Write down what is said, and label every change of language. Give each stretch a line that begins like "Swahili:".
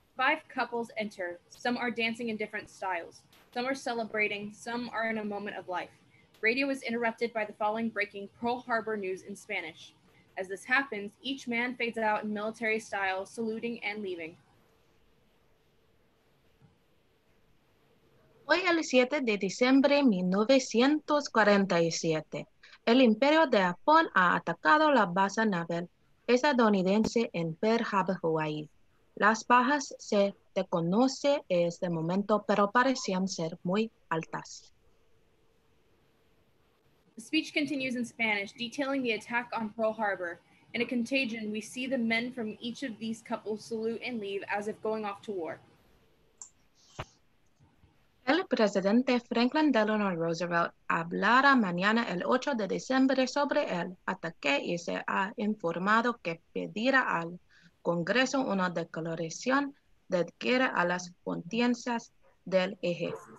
English: 5 couples enter. Some are dancing in different styles. Some are celebrating. Some are in a moment of life. Radio is interrupted by the following breaking Pearl Harbor news in Spanish. As this happens, each man fades out in military style, saluting and leaving.
Spanish: Hoy el 7 de diciembre de 1947, el Imperio de Japón ha atacado la base naval estadounidense en Pearl Harbor, Hawaii. Las bajas se desconocen en este momento, pero parecían ser muy altas.
English: The speech continues in Spanish, detailing the attack on Pearl Harbor. In a contagion, we see the men from each of these couples salute and leave as if going off to war.
Spanish: El presidente Franklin Delano Roosevelt hablará mañana el 8 de diciembre sobre el ataque y se ha informado que pedirá al Congreso una declaración de guerra a las potencias del eje.